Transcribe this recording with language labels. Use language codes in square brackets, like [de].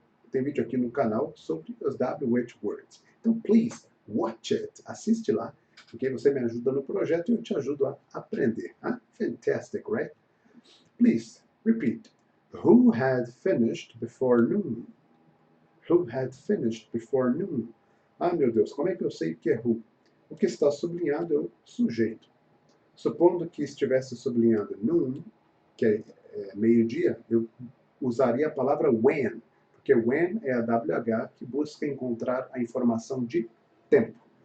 [pt] Tem vídeo aqui no canal sobre as WH words. Então, [en] please, watch it. [pt] Assiste lá, porque você me ajuda no projeto e eu te ajudo a aprender. [en] Huh? Fantastic, right? Please, repeat. Who had finished before noon? Who had finished before noon? [pt] Ah, meu Deus, como é que eu sei que é who? O que está sublinhado é o sujeito. Supondo que estivesse sublinhado noon, que é meio-dia, eu usaria a palavra when, porque when é a WH que busca encontrar a informação de tempo.